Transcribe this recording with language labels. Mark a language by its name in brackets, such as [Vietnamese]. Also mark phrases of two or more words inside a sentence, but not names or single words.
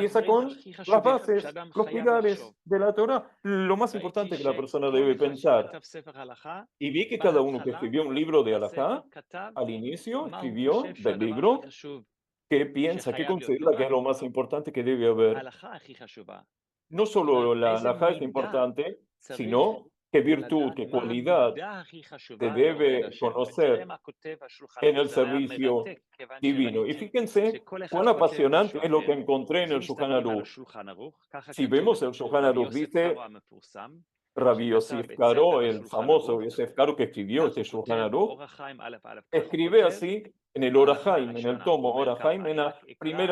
[Spanish] empieza [Hebrew] הדברים [Spanish] con [Hebrew] הכי [Spanish] las [Hebrew] חשובים [Spanish] bases, [Hebrew] שאדם [Spanish] los [Hebrew] חייב [Spanish] pilares [Hebrew] לחשוב. [Spanish] de la Torah, lo más [Hebrew] ראיתי [Spanish] importante que la persona [Hebrew] שכל [Spanish] debe [Hebrew] אחד [Spanish] pensar. [Hebrew] שכתב ספר הלכה, [Spanish] Y vi que cada uno que [Hebrew] בהתחלה [Spanish] escribió un libro de [Hebrew] הספר [Spanish] halajá, [Hebrew] כתב [Spanish] al inicio [Hebrew] מה הוא [Spanish] escribió [Hebrew] חושב [Spanish] del [Hebrew] שהדבר הכי [Spanish] libro [Hebrew] חשוב, [Spanish] que piensa, que [Hebrew] שחייב להיות. לא [Spanish] considera que es [Hebrew] רק [Spanish] lo más importante que debe haber. [Hebrew] ההלכה הכי חשובה, [Spanish] No [Hebrew] זאת אומרת, [Spanish] solo la [Hebrew] איזה [Spanish] halajá es [Hebrew] מידע [Spanish] importante, [Hebrew] צריך [Spanish] sino qué virtud, [Hebrew] לדעת, [Spanish] qué [Hebrew] מה [Spanish] cualidad [Hebrew] המידה הכי [Spanish] se [Hebrew] חשובה לעובד [Spanish] debe [Hebrew] השם. ותראה [Spanish] conocer [Hebrew] מה כותב השולחן [Spanish] en [Hebrew] ערוך, [Spanish] el [Hebrew] זה היה [Spanish] servicio [Hebrew] מרתק, כיוון [Spanish] divino. Y [Hebrew] שראיתי [Spanish] fíjense [Hebrew] שכל אחד [Spanish] cuán [Hebrew] כותב [Spanish] apasionante [Hebrew] משהו [Spanish] es lo que [Hebrew] אחר. [Spanish] encontré en [Hebrew] אז [Spanish] el [Hebrew] אם [Spanish] Shulchan [Hebrew] מסתכלים על [Spanish] Aruch. [Hebrew] השולחן ערוך, ככה [Spanish] Si [Hebrew] כתוב, [Spanish] vemos el Shulchan [Hebrew] רבי [Spanish] Aruch, [Hebrew] יוסף [Spanish] dice [Hebrew] קארו המפורסם, [Spanish] Rabbi [Hebrew] שכתב [Spanish] Yosef [Hebrew] את [Spanish] Caro, [Hebrew] ספר [Spanish] el [Hebrew] השולחן [Spanish] famoso [Hebrew] ערוך, [Spanish] Yosef Caro que escribió [Hebrew] כך [Spanish] este [Hebrew] הוא [Spanish] Shulchan [Hebrew] כותב [Spanish] Aruch, [Hebrew] באורח חיים א' א', כך הוא [Spanish] escribe [Hebrew] כותב [Spanish] así en el [Hebrew] בהלכה [Spanish] Orahaim, en el [Hebrew] הראשונה, [Spanish] tomo [Hebrew] הוא אומר ככה, [Spanish] Orahaim, en [Hebrew] אני [Spanish] la [Hebrew] רק אקרא את [Spanish] primera halajá. [Hebrew] המילים הראשונות, הוא אומר, [Spanish] Voy a leer las [Hebrew] נתגבר [Spanish] primeras [Hebrew] כרגיל, [Spanish] palabras.